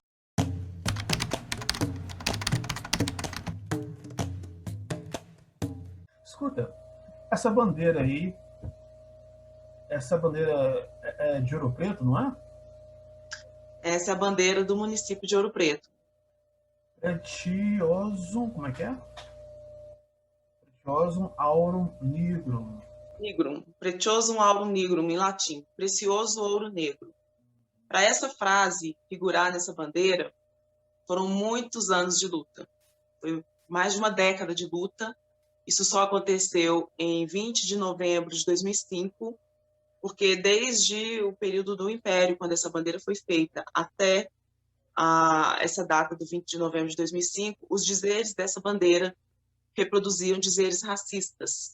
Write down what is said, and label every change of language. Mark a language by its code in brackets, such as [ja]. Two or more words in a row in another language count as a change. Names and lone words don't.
[pt] Escuta, essa bandeira aí, essa bandeira é de Ouro Preto, não é? Essa é a bandeira do município de Ouro Preto. Pretiosum, como é que é? [la] Pretiosum aurum nigrum. Nigrum, Pretiosum aurum nigrum, [pt] em latim, precioso ouro negro. Para essa frase figurar nessa bandeira, foram muitos anos de luta. Foi mais de uma década de luta. Isso só aconteceu em 20 de novembro de 2005, porque desde o período do Império, quando essa bandeira foi feita, até essa data do 20 de novembro de 2005, os dizeres dessa bandeira reproduziam dizeres racistas.